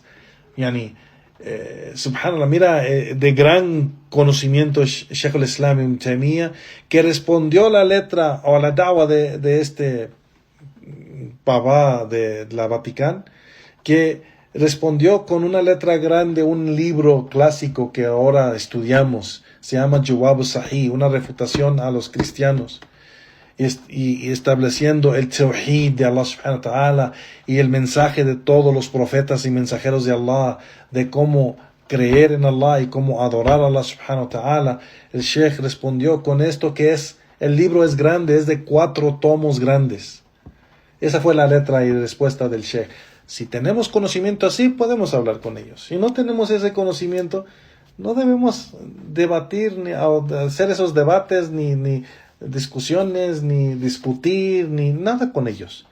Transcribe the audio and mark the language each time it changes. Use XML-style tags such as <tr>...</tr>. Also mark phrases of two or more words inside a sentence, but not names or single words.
<es>Subhanallah, mira, de gran conocimiento Shaykh al-Islam Ibn Taymiyyah, que respondió la letra o la da'wah de este Papa de la Vaticano, que respondió con una letra grande un libro clásico que ahora estudiamos, se llama Jawab Sahih, una refutación a los cristianos, y estableciendo el tawhid de</es> <ar>الله سبحانه وتعالى</ar> <es>y el mensaje de todos los profetas y mensajeros de Allah, de cómo creer en Allah y cómo adorar a</es> <ar>الله سبحانه وتعالى.</ar> <es>El Sheikh respondió con esto, que el libro es grande, es de 4 tomos grandes. Esa fue la letra y respuesta del Sheikh. Si tenemos conocimiento así, podemos hablar con ellos. Si no tenemos ese conocimiento, no debemos debatir, ni hacer esos debates, ni discusiones, ni discutir, ni nada con ellos.</es>